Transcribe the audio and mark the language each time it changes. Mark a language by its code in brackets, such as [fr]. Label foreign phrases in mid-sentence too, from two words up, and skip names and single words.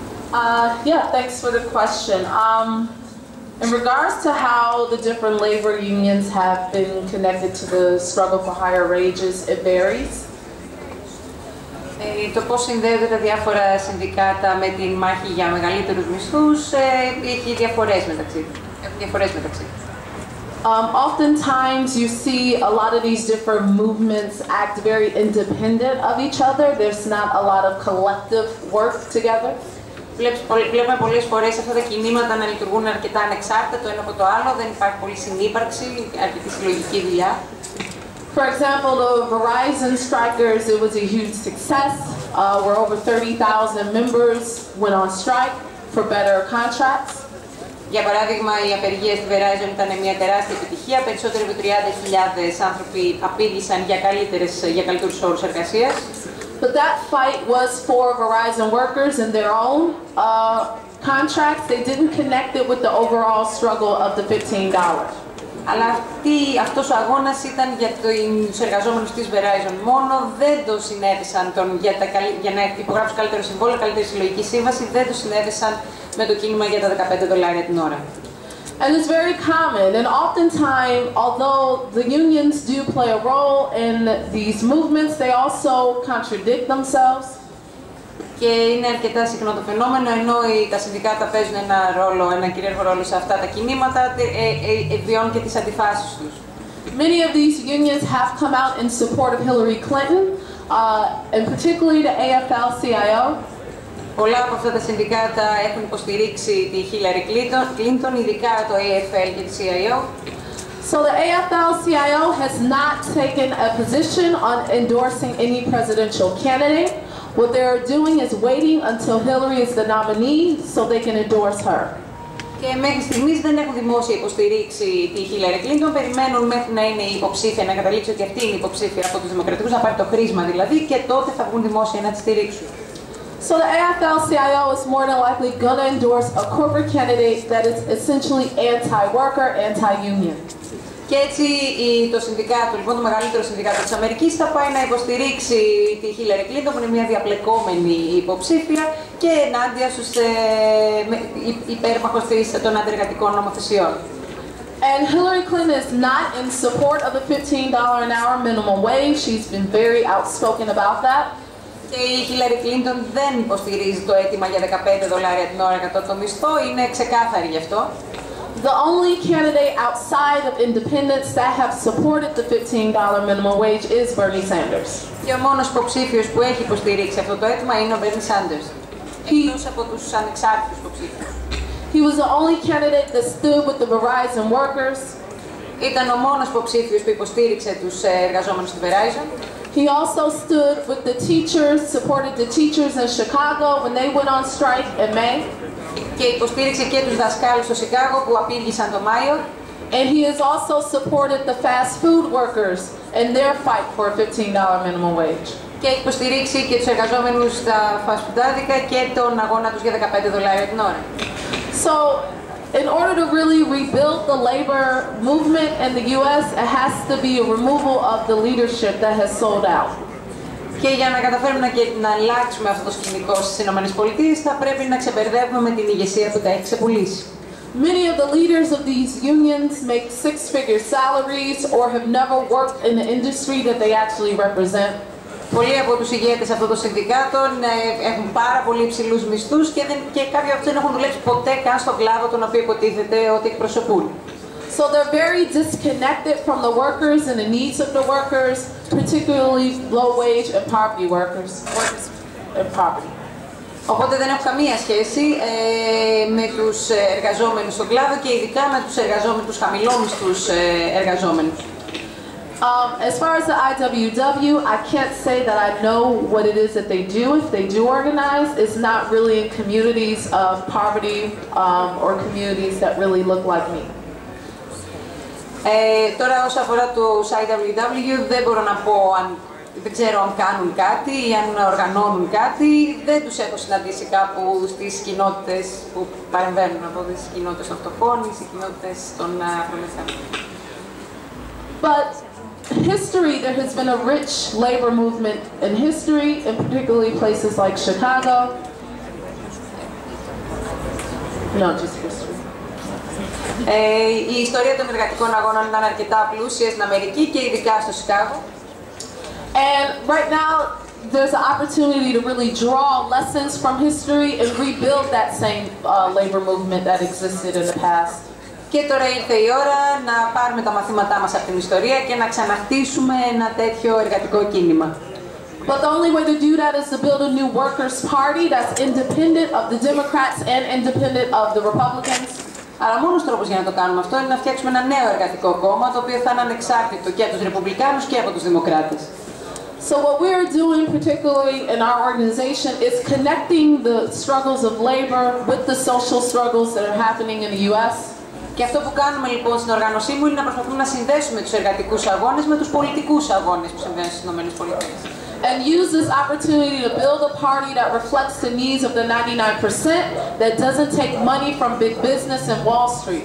[en] Yeah, thanks for the question. In regards to how the different labor unions have been connected to the struggle for higher wages, it varies. [el] Το πώς συνδέονται τα διάφορα συνδικάτα με την μάχη για μεγαλύτερους μισθούς έχει διαφορές μεταξύ. [en] Oftentimes you see a lot of these different movements act very independent of each other. There's not a lot of collective work together. [el] Βλέπουμε πολλές φορές αυτά τα κινήματα να λειτουργούν αρκετά ανεξάρτητα το ένα από το άλλο, δεν υπάρχει πολύ συνύπαρξη, αρκετή συλλογική δουλειά. [en] For example, the Verizon strikers, it was a huge success, where over 30,000 members went on strike for better contracts. [el] Για παράδειγμα, οι απεργίες στη Verizon ήταν μια τεράστια επιτυχία. Περισσότεροι από 30.000 άνθρωποι απήγησαν για καλύτερους όρους εργασίας. [en] But that fight was for Verizon workers and their own contracts. They didn't connect it with the overall struggle of the $15. [el] Αλλά αυτός ο αγώνας ήταν για τους εργαζόμενους της Verizon μόνο, δεν το συνέβησαν για να υπογράψουν καλύτερο συμβόλαιο, καλύτερη συλλογική σύμβαση, δεν το συνέβησαν με το κίνημα για τα $15 την ώρα. [en] And it's very common, and oftentimes, although the unions do play a role in these movements, they also contradict themselves. [el] Και είναι αρκετά συχνό το φαινόμενο, ενώ τα συνδικάτα παίζουν ένα κυρίαρχο ρόλο σε αυτά τα κινήματα, βιώνουν και τις αντιφάσεις τους. [en] Many of these unions have come out in support of Hillary Clinton, and particularly the AFL-CIO. [el] Πολλά από αυτά τα συνδικάτα έχουν υποστηρίξει τη Hillary Clinton, ειδικά το AFL και τη CIO. [en] So the AFL-CIO has not taken a position on endorsing any presidential candidate. What they're doing is waiting until Hillary is the nominee so they can endorse her. [el] Και μέχρι στιγμής δεν έχουν δημόσια υποστηρίξει τη Hillary Clinton, περιμένουν μέχρι να είναι υποψήφια, να καταλήξει ότι αυτή είναι υποψήφια από τους Δημοκρατικούς, να πάρει το χρήσμα δηλαδή, και τότε θα βγουν δημόσια να τη στηρίξουν. [en] So the AFL-CIO is more than likely going to endorse a corporate candidate that is essentially anti-worker, anti-union. [el] Και έτσι το συνδικάτο, λοιπόν το μεγαλύτερο συνδικάτο της Αμερικής, θα πάει να υποστηρίξει τη Hillary Clinton, που είναι μια διαπλεκόμενη υποψήφια και ενάντια στους υπέρμαχους των αντιεργατικών νομοθεσιών. [en] And Hillary Clinton is not in support of the $15 an hour minimum wage. She's been very outspoken about that. [el] Και η Hillary Clinton δεν υποστηρίζει το αίτημα για $15 την ώρα κατά το μισθό, είναι ξεκάθαρη γι' αυτό. [en] The only candidate outside of independents that have supported the $15 minimum wage is Bernie Sanders. [el] Και ο μόνος υποψήφιος που έχει υποστηρίξει αυτό το αίτημα είναι ο Bernie Sanders. Εκτός από τους ανεξάρτητους υποψήφιους. [en] He was the only candidate that stood with the Verizon workers. [el] Ήταν ο μόνος υποψήφιος που υποστήριξε τους εργαζόμενους στη Verizon. [en] He also stood with the teachers, supported the teachers in Chicago when they went on strike in May. [el] Και υποστήριξε και τους δασκάλους στο Σικάγο που απήγησαν το Μάιο. [en] And he has also supported the fast food workers in their fight for a $15 minimum wage. [el] Και έχει υποστηρίξει και τους εργαζόμενους στα φασφουντάδικα και τον αγώνα τους για $15 την ώρα. [en] So, in order to really rebuild the labor movement in the U.S., it has to be a removal of the leadership that has sold out. [el] Και για να καταφέρουμε να αλλάξουμε αυτό το σκηνικό στις ΗΠΑ, θα πρέπει να ξεμπερδεύουμε με την ηγεσία που τα έχει ξεπουλήσει. [en] Many of the leaders of these unions make six-figure salaries or have never worked in the industry that they actually represent. [el] Πολλοί από τους ηγέτες αυτών των συνδικάτων έχουν πάρα πολύ υψηλούς μισθούς και κάποιοι από αυτούς δεν έχουν δουλέψει ποτέ καν στον κλάδο τον οποίο υποτίθεται ότι εκπροσωπούν. [en] So they're very disconnected from the workers and the needs of the workers, particularly low-wage and poverty workers. [el] Οπότε δεν έχουν καμία σχέση με τους εργαζόμενους στον κλάδο και ειδικά με τους εργαζόμενους, χαμηλόμισθους εργαζόμενους. [en] As far as the IWW, I can't say that I know what it is that they do. If they do organize, it's not really in communities of poverty or communities that really look like me. [el] Τώρα όσον αφορά το IWW δεν μπορώ να πω δεν ξέρω αν κάνουν κάτι ή αν οργανώνουν κάτι. Δεν τους έχω συναντήσει κάπου στις κοινότητες που παρεμβαίνουν, από τις κοινότητες των φτωχών ή στις κοινότητες των προλετών. [en] But history, there has been a rich labor movement in history, in particularly places like Chicago. No, just history. [el] Η ιστορία των εργατικών αγώνων ήταν αρκετά πλούσια στην Αμερική και ειδικά στο Σικάγο. [en] And right now, there's an opportunity to really draw lessons from history and rebuild that same labor movement that existed in the past. [el] Και τώρα ήρθε η ώρα να πάρουμε τα μαθήματά μας από την ιστορία και να ξαναχτίσουμε ένα τέτοιο εργατικό κίνημα. [en] But the only way to do that is to build a new workers' party that's independent of the Democrats and independent of the Republicans. [el] Αλλά μόνος τρόπος για να το κάνουμε αυτό είναι να φτιάξουμε ένα νέο εργατικό κόμμα, το οποίο θα είναι ανεξάρτητο και από τους Ρεπουμπλικάνους και από τους Δημοκράτες. [en] So what we are doing, particularly in our organization, is connecting the struggles of labor with the social struggles that are happening in the U.S. [el] Και αυτό που κάνουμε λοιπόν στην οργάνωσή μου είναι να προσπαθούμε να συνδέσουμε τους εργατικούς αγώνες με τους πολιτικούς αγώνες που συμβαίνουν στις ΗΠΑ. [en] And use this opportunity to build a party that reflects the needs of the 99% that doesn't take money from big business and Wall Street.